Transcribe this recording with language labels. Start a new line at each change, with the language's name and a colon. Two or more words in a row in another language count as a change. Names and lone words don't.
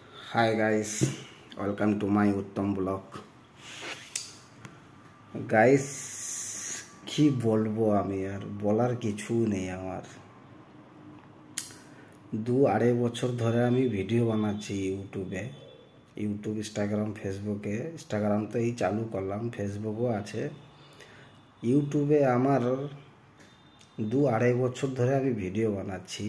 English: Hi guys, welcome to my Uttam vlog.
Bangla: गाइस কি বলবো আমি, আর বলার কিছু নেই আমার। 2-2.5 বছর ধরে আমি ভিডিও বানাচ্ছি ইউটিউব, ইনস্টাগ্রাম, ফেসবুকে। ইনস্টাগ্রাম তো এই চালু করলাম, ফেসবুকও আছে। ইউটিউবে আমার 2-2.5 বছর ধরে আমি ভিডিও বানাচ্ছি।